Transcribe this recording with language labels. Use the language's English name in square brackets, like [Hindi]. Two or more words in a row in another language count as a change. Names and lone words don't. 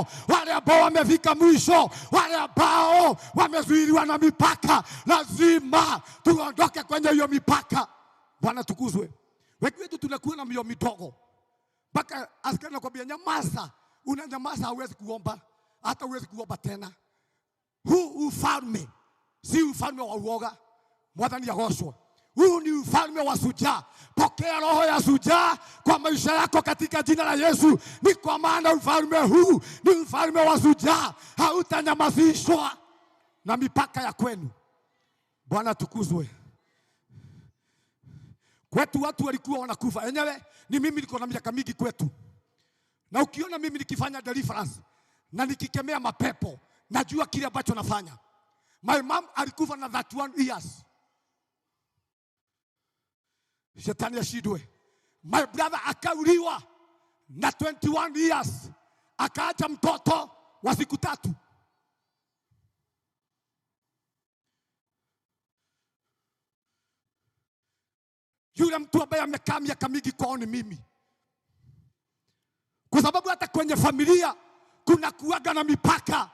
[Swahili] Wale ambao wamefika mwisho, wale ambao wamezuiliwa na mipaka, lazima tuondoke kwenye hiyo mipaka. Bwana tukuzwe. Wengi wetu tunakuwa na mioyo midogo. Mpaka askari anakuambia nyamaza. Unanyamaza, hauwezi kuomba, hata huwezi kuomba tena. Huu ufalme si ufalme wa uoga. Mwathani agocwo. Huu ni ufalme wa shujaa. Pokea roho ya shujaa kwa maisha yako katika jina la Yesu. Ni kwa maana ufalme huu ni ufalme wa shujaa. Hautanyamazishwa na mipaka ya kwenu. Bwana tukuzwe. Kwetu watu walikuwa wanakufa. Enyewe ni mimi niko na miaka mingi kwetu. Na ukiona mimi nikifanya deliverance na nikikemea mapepo, najua kile ambacho nafanya. [English] My mom [Swahili] alikufa na 31 years. Shetani ashindwe. [English] My brother [Swahili] akauliwa na 21 years. Akaacha mtoto wa siku 3. Yule mtu ambaye amekaa miaka mingi kwao ni mimi. Kwa sababu hata kwenye familia kuna kuaga na mipaka.